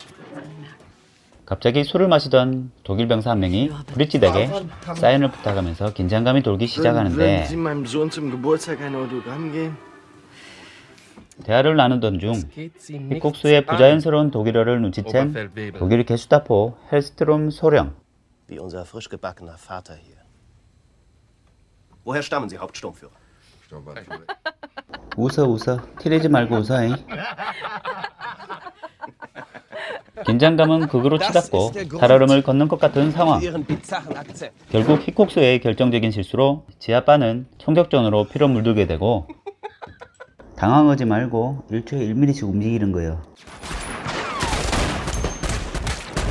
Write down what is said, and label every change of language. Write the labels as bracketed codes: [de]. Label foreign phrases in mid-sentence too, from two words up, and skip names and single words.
[ko] 갑자기 술을 마시던 독일 병사 한 명이 브리짓에게 사인을 부탁하면서 긴장감이 돌기 시작하는데, 대화를 나누던 중 히콕스의 부자연스러운 독일어를 눈치챈 독일 게슈타포 헬스트롬 소령. [de] Wie unser frisch gebackener Vater hier. Woher stammen Sie, Hauptsturmführer? [ko] 웃어 티내지 말고 웃어잉. 긴장감은 극으로 치닫고 살얼음을 걷는 것 같은 상황. 결국 히콕스의 결정적인 실수로 지하바는 총격전으로 피로 물들게 되고, 당황하지 말고 1초에 1mm씩 움직이는 거예요.